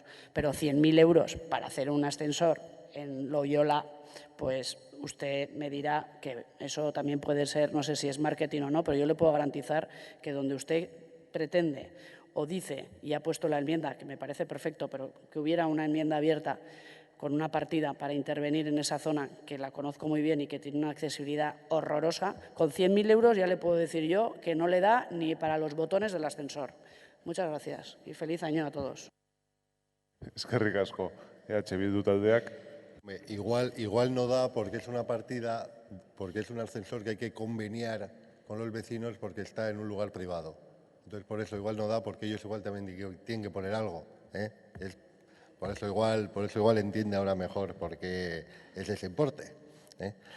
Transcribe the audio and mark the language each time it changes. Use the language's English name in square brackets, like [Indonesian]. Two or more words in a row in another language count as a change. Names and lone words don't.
[Spanish] Pero 100.000 euros para hacer un ascensor en Loyola, pues usted me dirá que eso también puede ser, no sé si es marketing o no, pero yo le puedo garantizar que donde usted pretende o dice, y ha puesto la enmienda, que me parece perfecto, pero que hubiera una enmienda abierta con una partida para intervenir en esa zona, que la conozco muy bien y que tiene una accesibilidad horrorosa, con 100.000 euros ya le puedo decir yo que no le da ni para los botones del ascensor. Muchas gracias y feliz año a todos. [Basque] Eskerrik asko, Bildu taldeak. [Spanish] Igual no da porque es una partida, porque es un ascensor que hay que conveniar con los vecinos porque está en un lugar privado. Entonces, por eso igual no da, porque ellos igual también tienen que poner algo, ¿eh? Por eso igual entiende ahora mejor porque es ese importe, ¿eh?